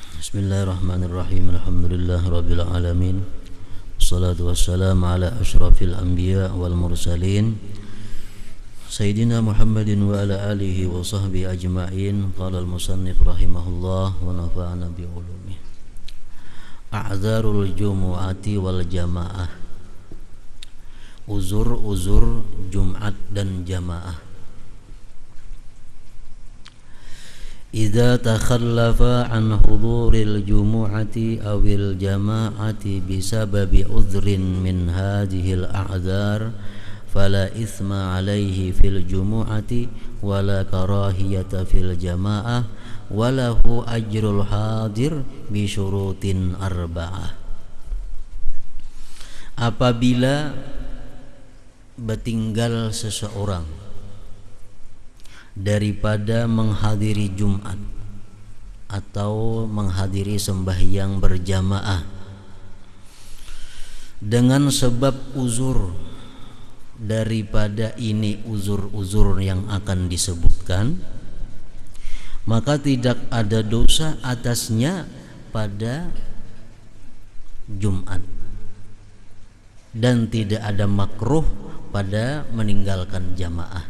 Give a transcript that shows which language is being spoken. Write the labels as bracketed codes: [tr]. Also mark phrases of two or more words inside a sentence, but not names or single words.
[ar] بسم الله الرحمن الرحيم. الحمد لله رب العالمين. والصلاة والسلام على أشرف الأنبياء والمرسلين سيدنا محمد وعلى آله وصحبه أجمعين. قال المصنف رحمه الله ونفعنا بعلومه. أعذار الجمعة والجماعة. [ms] Uzur-uzur Jumat dan jamaah. [ar] إذا تخلف عن حضور الجمعة أو الجماعة بسبب عذر من هذه الأعذار فلا إثم عليه في الجمعة ولا كراهية في الجماعة وله أجر الحاضر بشروط أربعة. [ms] Apabila bertinggal seseorang daripada menghadiri Jumat atau menghadiri sembahyang berjamaah dengan sebab uzur daripada ini uzur-uzur yang akan disebutkan, maka tidak ada dosa atasnya pada Jumat dan tidak ada makruh pada meninggalkan jamaah.